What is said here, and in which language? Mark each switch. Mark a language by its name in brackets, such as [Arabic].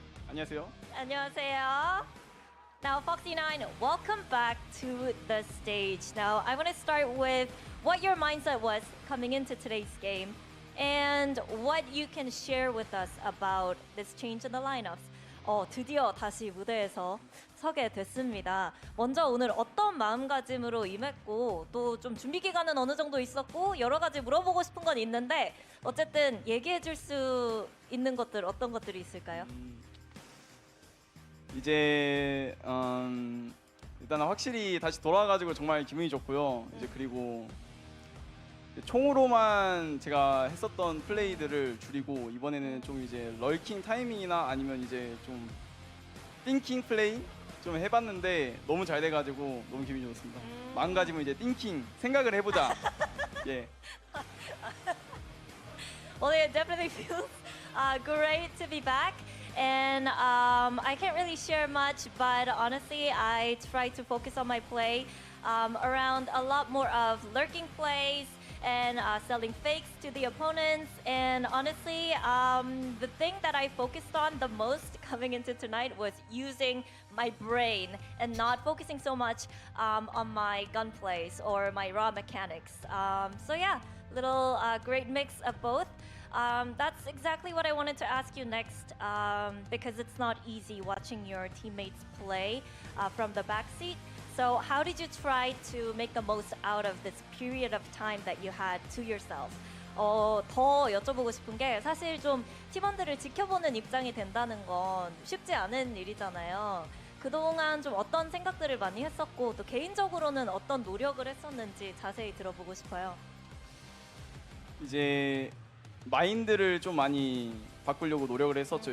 [Korean] 안녕하세요. 안녕하세요. [English] Now, Foxy9, welcome back to the stage. Now, I want to start with what your mindset was coming into today's game and what you can share with us about this change in the lineups. [Korean] 드디어 다시 무대에서 서게 됐습니다. 먼저 오늘 어떤 마음가짐으로 임했고 또 좀 준비 기간은 어느 정도 있었고 여러 가지 물어보고 싶은 건 있는데 어쨌든 얘기해 줄 수 있는 것들 어떤 것들이 있을까요? 이제 일단 확실히 다시 돌아와가지고 정말 기분이 좋고요. 이제 그리고 총으로만 제가 했었던 플레이들을 줄이고 이번에는 좀 이제 럴킹 타이밍이나 아니면 이제 좀 띵킹 플레이 좀 해봤는데 너무 잘 돼가지고 너무 기분이 좋습니다. 마음가짐은 이제 띵킹 생각을 해보자. 예. [English] Well, it definitely feels great to be back. And I can't really share much, but honestly, I try to focus on my play around a lot more of lurking plays and selling fakes to the opponents. And honestly, the thing that I focused on the most coming into tonight was using my brain and not focusing so much on my gun plays or my raw mechanics. So yeah, little great mix of both. That's exactly what I wanted to ask you next, because it's not easy watching your teammates play from the backseat. So how did you try to make the most out of this period of time that you had to yourself? [Korean] 더 여쭤보고 싶은 게 사실 좀 팀원들을 지켜보는 입장이 된다는 건 쉽지 않은 일이잖아요. 그동안 좀 어떤 생각들을 많이 했었고 또 개인적으로는 어떤 노력을 했었는지 자세히 들어보고 싶어요. 이제 마인드를 좀 많이 바꾸려고 노력을 했었죠.